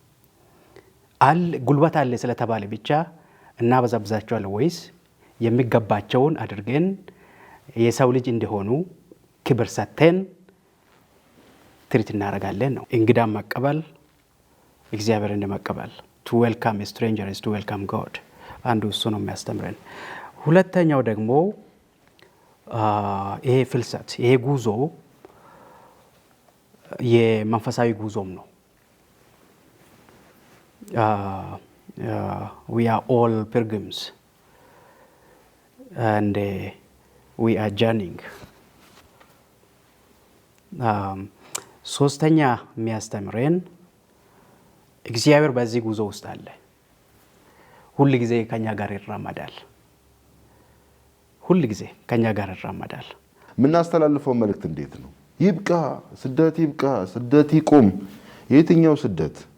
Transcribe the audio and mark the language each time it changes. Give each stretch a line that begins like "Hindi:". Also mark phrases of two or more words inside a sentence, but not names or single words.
Amharic: ጉልበት አለ ስለተባለ ብቻ እናበዛብዛቸዋለን ወይስ የሚገባቸውን አድርገን የሰው ልጅ እንደሆኑ ክብር ሰጥተን ትሪት እናደርጋለን ነው? እንግዳን መቀበል እግዚአብሔር እንደመቀበል
English: to welcome a stranger is to welcome God።
Amharic: አንዱ እሱ ነው የሚያስተምረን። ሁለተኛው ደግሞ ይሄ ፍልሰት ይሄ ጉዞ የመንፈሳዊ ጉዞም ነው።
English: we are all pilgrims and we are journeying።
Amharic: ሶስተኛ የሚያስተምረን እግዚአብሔር በዚህ ጉዞ ውስጥ አለ። ሁል ጊዜ ከኛ ጋር ይራመዳል። ሁል ጊዜ ከኛ ጋር ይራመዳል። የምናስተላልፈው መልእክት እንዴት ነው? ይብቃ፣ ስደት ይብቃ፣ ስደት ይቁም። የትኛው ስደት?